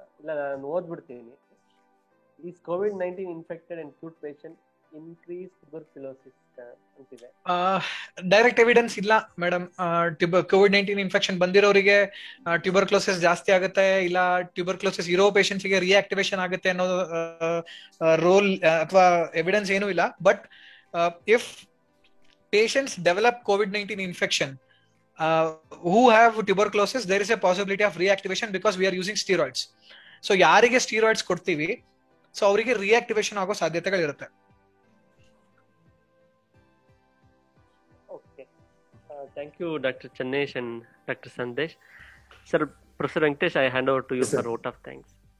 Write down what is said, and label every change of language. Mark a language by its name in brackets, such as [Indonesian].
[Kannada] ಇಲ್ಲ, ನಾನು ಓದ್ಬಿಡ್ತೀನಿ. [English] Is COVID-19 infected and cute patient increase tuberculosis ಅಂತಿದೆ. [Kannada] ಡೈರೆಕ್ಟ್ ಎವಿಡೆನ್ಸ್ ಇಲ್ಲ ಮೇಡಮ್. COVID-19 ಇನ್ಫೆಕ್ಷನ್ ಬಂದಿರೋರಿಗೆ ಟ್ಯೂಬರ್ಕ್ಲೋಸಿಸ್ ಜಾಸ್ತಿ ಆಗುತ್ತೆ, ಇಲ್ಲ ಟ್ಯೂಬರ್ಕ್ಲೋಸಿಸ್ ಇರೋ ಪೇಷಂಟ್ಸ್ ಗೆ ರಿಯಾಕ್ಟಿವೇಶನ್ ಆಗುತ್ತೆ ಅನ್ನೋ ರೋಲ್ ಅಥವಾ ಎವಿಡೆನ್ಸ್ ಏನೂ ಇಲ್ಲ. [English] But if patients develop COVID-19 infection who have tuberculosis, there is a possibility of reactivation because we are using steroids. [Kannada] So ಯಾರಿಗೆ ಸ್ಟೀರಾಯ್ಡ್ಸ್ ಕೊಡ್ತೀವಿ, ಸೊ ಅವರಿಗೆ ರಿಯಾಕ್ಟಿವೇಶನ್ ಆಗೋ ಸಾಧ್ಯತೆಗಳಿರುತ್ತೆ. [English] Okay, thank you doctor Channesh and doctor Sandesh. Sir, professor Venkatesh, I hand over to you for vote of thanks.